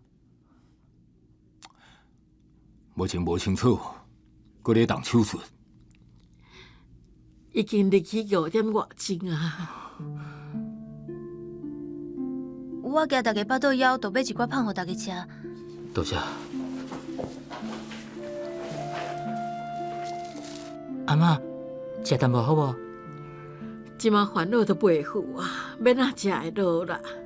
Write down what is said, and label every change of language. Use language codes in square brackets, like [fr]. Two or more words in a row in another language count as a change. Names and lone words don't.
[nan] 目前无清楚，搁咧动手术。已经入去5点外钟啊！我惊大家巴肚枵，就买一寡胖互大家吃。多谢。阿嬷，食淡薄好无？即马烦恼都袂赴啊，免哪食会落啦。